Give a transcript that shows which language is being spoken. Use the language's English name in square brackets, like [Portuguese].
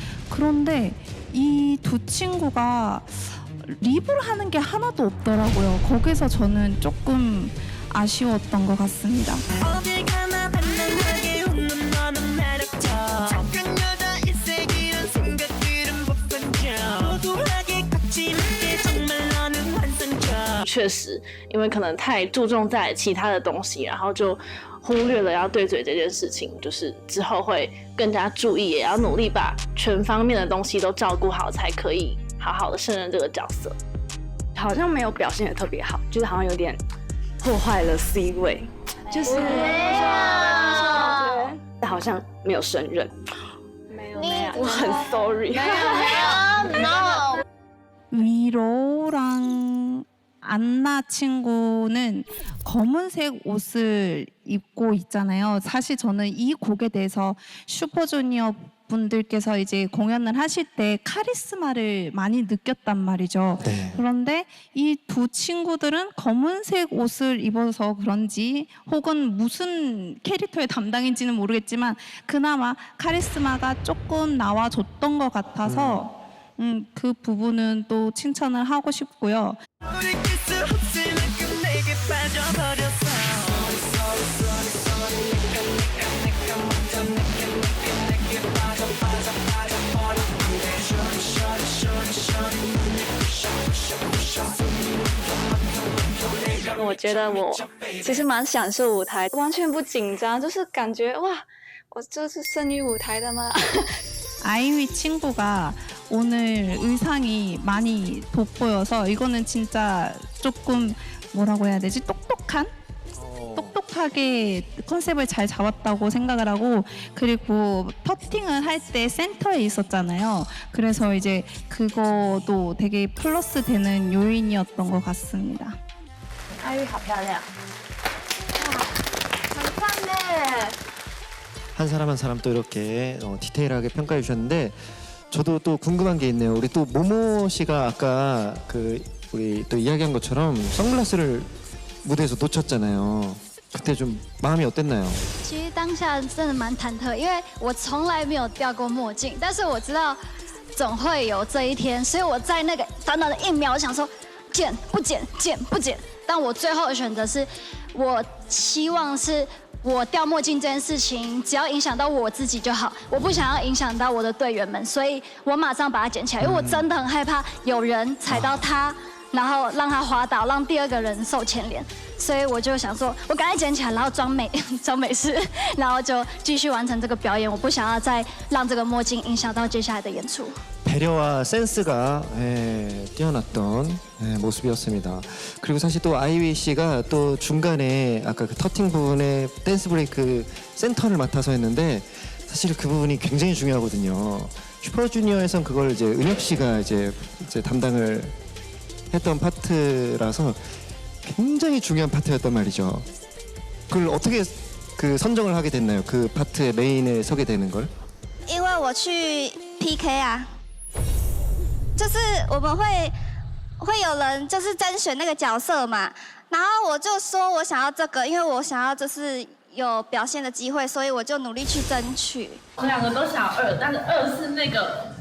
[Korean] 그런데 이 두 친구가 립을 하는 게 하나도 없더라고요. 거기서 저는 조금 아쉬웠던 것 같습니다. 착한 여자 일색이란 생각들은 못 견뎌 [Chinese] 确实因为可能太注重在其他的东西，然后就忽略了要对嘴这件事情，就是之后会更加注意，也要努力把全方面的东西都照顾好，才可以好好的胜任这个角色。好像没有表现得特别好，就是好像有点破坏了 C 位，就是好像没有胜任。我很 sorry。 [Korean] 위로랑 안나 친구는 검은색 옷을 입고 있잖아요. 사실 저는 이 곡에 대해서 슈퍼주니어 분들께서 이제 공연을 하실 때 카리스마를 많이 느꼈단 말이죠. 네. 그런데 이 두 친구들은 검은색 옷을 입어서 그런지 혹은 무슨 캐릭터의 담당인지는 모르겠지만 그나마 카리스마가 조금 나와줬던 것 같아서 그 부분은 또 칭찬을 하고 싶고요. 네. [Chinese] 我觉得我其实蛮享受舞台，完全不紧张，就是感觉哇，我这是生于舞台的吗？ [Korean] 아이위 친구가 오늘 의상이 많이 돋보여서 이거는 진짜 조금 뭐라고 해야 되지? 똑똑하게 컨셉을 잘 잡았다고 생각을 하고 그리고 퍼팅을 할 때 센터에 있었잖아요. 그래서 이제 그거도 되게 플러스 되는 요인이었던 것 같습니다. [Chinese] 아이위 好漂亮，很棒呢。 [Korean] 한 사람 한 사람 또 이렇게 디테일하게 평가해 주셨는데 저도 또 궁금한 게 있네요. 우리 또 모모 씨가 아까 그 우리 또 이야기한 것처럼 선글라스를 무대에서 놓쳤잖아요. 그때 좀 마음이 어땠나요? [Chinese] 其实当下真的蛮忐忑，因为我从来没有掉过墨镜，但是我知道总会有这一天，所以我在那个短短的1秒，我想说剪不剪，剪不剪。但我最后的选择是，我希望是我掉墨镜这件事情，只要影响到我自己就好，我不想要影响到我的队员们，所以我马上把它捡起来，因为我真的很害怕有人踩到它，然后让它滑倒，让第2个人受牵连。所以我就想说，我赶快捡起来，然後裝美式，然後就繼續完成這個表演。我不想要再讓這個墨鏡影響到接下來的演出。 [Korean] 배려와 센스가 뛰어났던 모습이었습니다. 그리고 사실 또 아이위 씨가 또 중간에 아까 그 터팅 부분에 댄스 브레이크 센터를 맡아서 했는데 사실 그 부분이 굉장히 중요하거든요. 슈퍼주니어에선 그걸 이제 은혁 씨가 이제 담당을 했던 파트라서 굉장히 중요한 파트였단 말이죠. 그걸 어떻게 그 선정을 하게 됐나요? 그 파트의 메인에 서게 되는 걸? [Chinese] 因为我去 PK 啊，就是我们会有人就是甄选那个角色嘛，然后我就说我想要这个，因为我想要就是有表现的机会，所以我就努力去争取。我们2个都想2，但是2是那个，